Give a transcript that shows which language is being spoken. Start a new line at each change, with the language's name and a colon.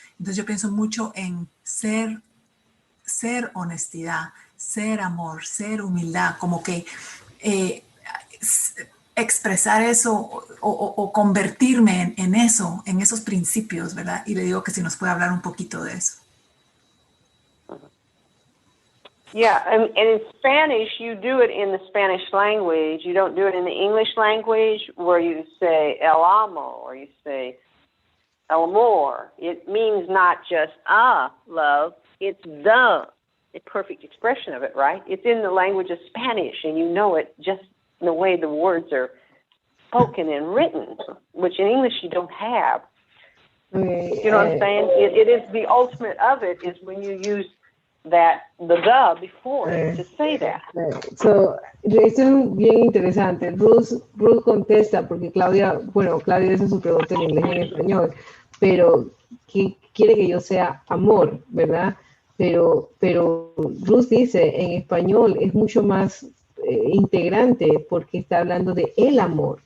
Spanish: Entonces yo pienso mucho en ser honestidad, ser amor, ser humildad, como que expresar eso o convertirme en eso, en esos principios, ¿verdad? Y le digo que si nos puede hablar un poquito de eso.
English: Yeah, and in Spanish, you do it in the Spanish language. You don't do it in the English language where you say el amo or you say el amor. It means not just love, it's the perfect expression of it, right? It's in the language of Spanish, and you know it just in the way the words are spoken and written, which in English you don't have. You know what I'm saying? It is the ultimate of it is when you use the before to say that.
Spanish: So, esto es bien interesante. Ruth contesta, porque Claudia hace su pregunta en inglés y en español, pero ¿qué quiere que yo sea amor, verdad? Pero Ruth dice, en español es mucho más integrante porque está hablando de el amor.